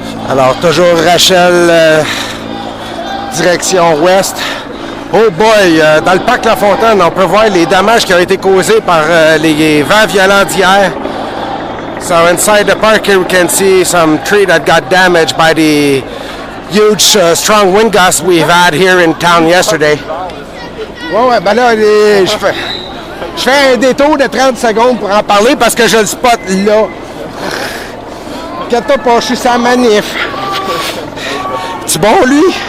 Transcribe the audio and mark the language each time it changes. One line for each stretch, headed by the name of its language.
French: Alors, toujours Rachel, direction ouest. Oh boy, dans le parc La Fontaine, on peut voir les dommages qui ont été causés par les vents violents d'hier.
English: So inside the park here we can see some tree that got damaged by the huge strong wind gusts we've had here in town yesterday.
French: Ouais, ben là, je fais un détour de 30 secondes pour en parler parce que je le spot là. Inquiète-toi pas, je suis sans manif. C'est bon, lui?